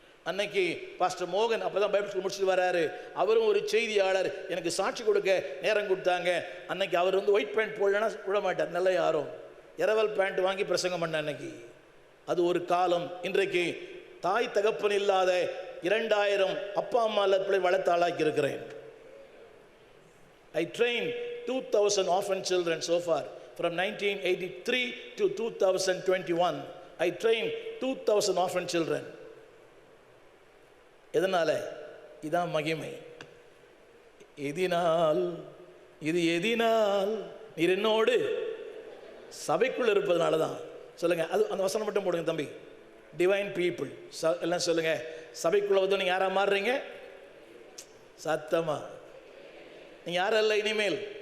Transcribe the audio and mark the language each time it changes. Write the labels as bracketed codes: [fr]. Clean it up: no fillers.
[ta] அன்னைக்கு பாஸ்டர் மோகன் அப்போதான் பைபிள் ஸ்கூல் முடிச்சுட்டு வராரு. அவரும் ஒரு செய்தியாளர், எனக்கு சாட்சி கொடுக்க நேரம் கொடுத்தாங்க. அன்னைக்கு அவர் வந்து ஒயிட் பேண்ட் போடலன்னா விட மாட்டார். நெல்லை ஆரோன் இரவல் பேண்ட் வாங்கி பிரசங்கம் பண்ண அன்னைக்கு. அது ஒரு காலம். இன்றைக்கு தாய் தகப்பன் இல்லாத 2000 அப்பா அம்மா பிள்ளை வளர்த்து ஆளாக்கி இருக்கிறேன். [en] I trained 2000 orphan children so far. From 1983 to 2021, I trained 2000 orphan children. [ta] எதனால? இதான் மகிமை. எதினால் இது எதினால் நீர் என்னோடு சபைக்குள்ள இருப்பதனால தான். சொல்லுங்க. அது அந்த வசனம் மட்டும் போடுங்க தம்பி. டிவைன் பீப்புள் எல்லாம் சொல்லுங்க. சபைக்குள்ள வந்து நீங்க யாரா மாறுறீங்க? சத்தமா நீங்க யாரும் அல்ல இனிமேல்.